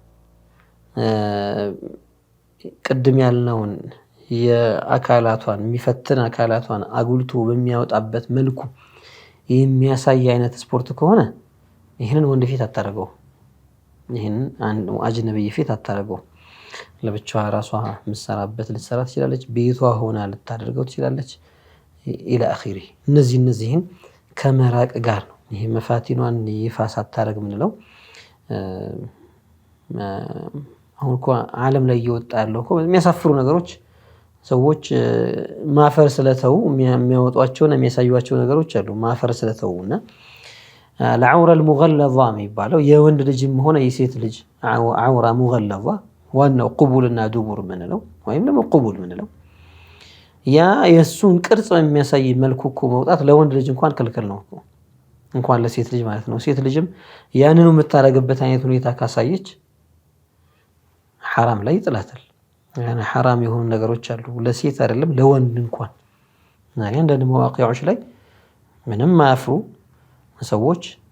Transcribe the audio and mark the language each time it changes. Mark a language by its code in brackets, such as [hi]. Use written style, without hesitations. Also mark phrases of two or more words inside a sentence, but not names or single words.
[am] ቅድም ያልነውን የአካላቷን የሚፈትን አካላቷን አጉልቶ በሚያወጣበት መልኩ የሚያሳይ አይነት ስፖርት ከሆነ ይህንን ወንድ ፊት አታረገው፣ ይህንን አንድ አጅነብይ ፊት አታረገው። ለብቻዋ ራሷ ምሰራበት ልትሰራ ትችላለች፣ ቤቷ ሆና ልታደርገው ትችላለች [ar] إلى آخره። [am] እነዚህን ከመራቅ ጋር ነው ይሄ መፋቲኗን ይፋ ሳታረግ ምንለው። አሁን እኮ ዓለም ላይ እየወጣ ያለው እኮ የሚያሳፍሩ ነገሮች ሰዎች ማፈር ስለተው የሚያወጧቸውና የሚያሳዩቸው ነገሮች አሉ። ማፈር ስለተውና [ar] العورة المغلظة [am] የሚባለው የወንድ ልጅም ሆነ የሴት ልጅ [ar] عورة مغلظة [am] ዋናው ቁቡልና ዱቡር ምንለው ወይም ደግሞ ቁቡል ምንለው ያ የሱን ቅርጽ የሚያሳይ መልኩ እኮ መውጣት ለወንድ ልጅ እንኳን ክልክል ነው እኮ እንኳን ለሴት ልጅ ማለት ነው። ሴት ልጅም ያንኑ የምታረግበት አይነት ሁኔታ ካሳየች حرام ላይ ይጥላታል። ያኔ حرام የሆኑ ነገሮች አሉ ለሴት አይደለም ለወንድ እንኳን። አንዳንድ መዋቂያዎች ላይ ምንም ማያፍሩ ሰዎች